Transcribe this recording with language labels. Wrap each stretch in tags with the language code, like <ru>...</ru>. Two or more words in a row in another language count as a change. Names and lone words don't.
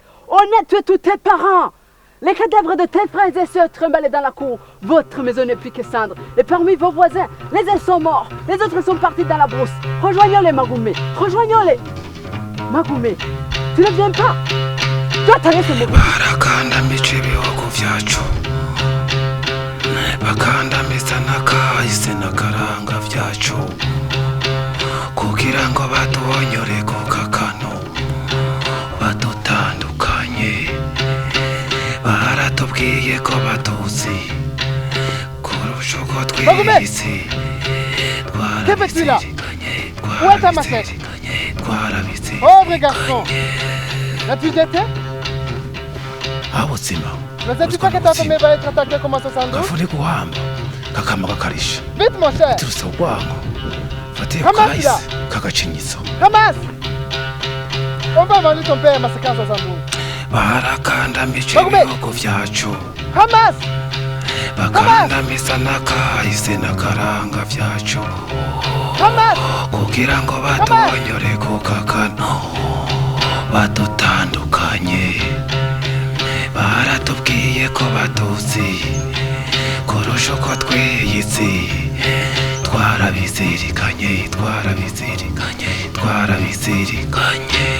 <fr>On a tué tous tes parents. Les cadavres de tes frères et sœurs tremblaient dans la cour. Votre maison n'est plus que cendre. Et parmi vos voisins, les uns sont morts, les autres sont partis dans la brousse. Rejoignons-les, Magoumé, rejoignons-les. Magoumé, tu ne viens pas? Toi, t'as laissé mourir.</fr> <rn>Barakandamije ibihugu vyacu bakandamiza n'akahise n'akaranga vyacu kugira ngo baduhonyore ku kakano badutandukanye baratubwiye ko batuzi kurusha uko twiyise twarabizirikanye twarabizirikanye</rn> <fr>Pauvre garçon, l'as-tu jeté?</fr> <rn>Abuzima</rn> <fr>Ne sais-tu pas que ta famille va être attaquée comme en 72?</fr> <rn>gafuni guhamba kakama kakarisha</rn> <fr>Vite mon cher!</fr> <rn>turutse urwango fatiye Hamas, kahise</rn> <fr>là.</fr> <rn>kagacinyizo Hamas!</rn> <fr>On va manger ton père massacré en 72.</fr> <rn>barakandamije ibihugu vyacu Hamas! bakandamiza n'akahise n'akaranga vyacu Hamas! kugira ngo baduhonyore ku kakano badutandukanye baratubwiye ko batuzi kurusha uko twiyitse twarabizirikanye twarabizirikanye twarabizirikanye</rn>